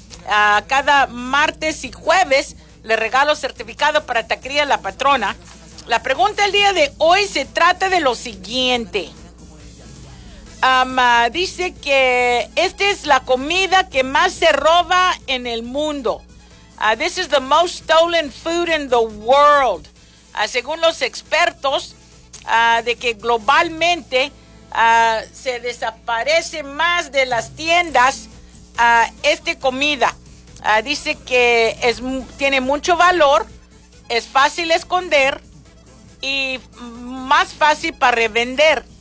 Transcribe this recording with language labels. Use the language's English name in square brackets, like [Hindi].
[Spanish] Cada martes y jueves les regalo certificado para Taquería La Patrona. La pregunta del día de hoy se trata de lo siguiente. Dice que esta es la comida que más se roba en el mundo. [English] This is the most stolen food in the world. [Spanish] Según los expertos, de que globalmente se desaparece más de las tiendas esta comida. Dice que tiene mucho valor, es fácil esconder y más fácil para revender.